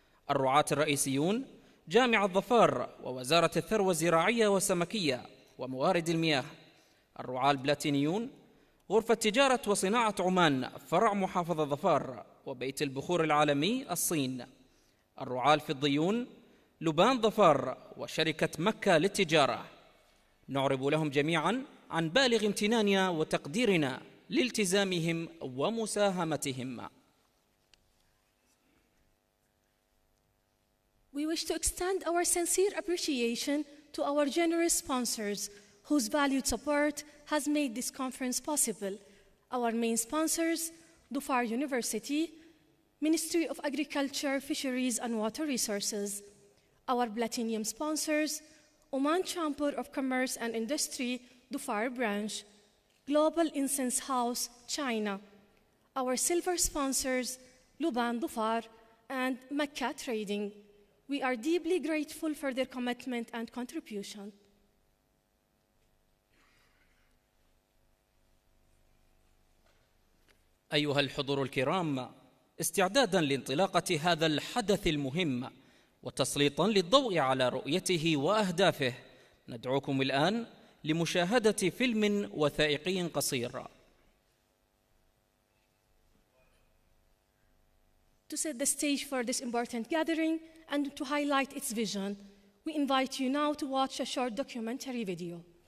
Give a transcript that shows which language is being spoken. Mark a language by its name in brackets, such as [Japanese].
[Arabic] الرعاة الرئيسيون، جامعة ظفار ووزارة الثروة الزراعية والسمكية وموارد المياه، الرعاة البلاتينيون، غرفة تجارة وصناعة عمان فرع محافظة ظفار وبيت البخور العالمي الصين، الرعاة الفضيون، لبان ظفار وشركة مكة للتجارة. نعرب لهم جميعا عن بالغ امتناننا وتقديرنا لالتزامهم ومساهمتهم. [English] We wish to extend our sincere appreciation to our generous sponsors whose valued support has made this conference possible. Our main sponsors, Dhofar University, Ministry of Agriculture, Fisheries and Water Resources. Our platinum sponsors, Oman Chamber of Commerce and Industry, Dhofar Branch, Global Incense House, China. Our silver sponsors, Luban Dhofar and Mecca Trading. We are deeply grateful for their commitment and contribution. [Arabic] أيها الحضور الكرام، استعداداً لانطلاقة هذا الحدث المهم وتسليطاً للضوء على رؤيته وأهدافه، ندعوكم الآن لمشاهدة فيلم وثائقي قصير. [English] To set the stage for this important gathering and to highlight its vision, we invite you now to watch a short documentary video.